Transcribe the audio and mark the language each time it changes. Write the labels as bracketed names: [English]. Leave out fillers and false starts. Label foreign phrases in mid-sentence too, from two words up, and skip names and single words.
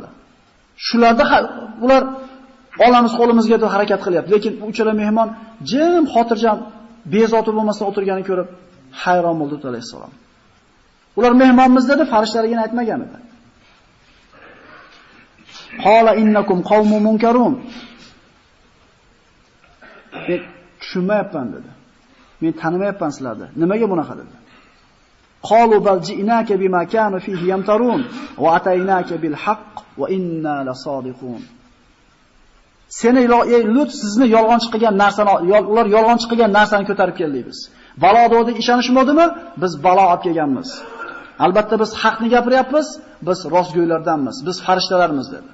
[Uzbek] Shularda ular olamiz qo'limizga deb harakat qilyapti, lekin bu uchala mehmon jim, xotirjam, bezovta bo'lmasdan o'tirganini ko'rib hayron bo'ldi Lut alayhisalom. Ular mehmonmiz dedi, farishtalarga aytmagan edi. [Arabic] قال إنكم قوم منكرون. [Uzbek] Men tushunmayapman dedi. Men tanimayapman sizlarni. Nimaga bunaqa dedi? [Arabic] قالوا بل جئناك بما كانوا فيه يمترون وأتيناك بالحق وإنا لصادقون. [Uzbek] Seni Lut sizni yolg'onchi qilgan narsani, ular yolg'onchi qilgan narsani ko'tarib keldik biz. Balo deganda ishonishmadimi? Biz balo olib kelganmiz. Albatta biz haqni gapiryapmiz, biz rostgo'ylardanmiz, biz farishtalarmiz dedi.